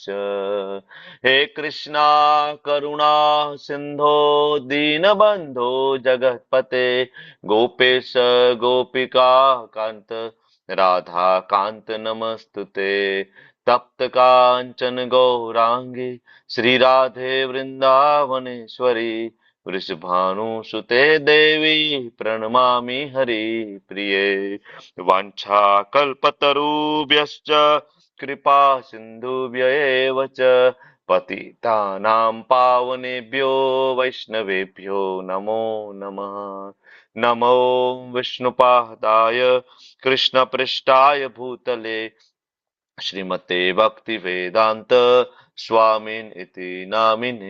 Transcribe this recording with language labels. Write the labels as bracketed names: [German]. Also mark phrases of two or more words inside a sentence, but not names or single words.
[Sanskrit] હે કૃષ્ણા કરુણા સિંધો દીનબંધો જગતપતે ગોપેશ ગોપિકા કાંત રાધા કાંત નમસ્તુતે. તપ્ત કાંચન ગૌરાંગી શ્રી રાધે વૃંદાવનેશ્વરી વૃષભાનુસુતે દેવી પ્रणमामि हरिप्रिये. वाञ्छा कल्पतरुभ्यश्च कृपा सिन्धुभ्यैव च पतितानां पावनेभ्यो वैष्णवेभ्यो नमो नमः. नमो विष्णुपादाय कृष्णपृष्ठाय भूतले श्रीमते भक्ति वेदांत स्वामिन इति नामिने.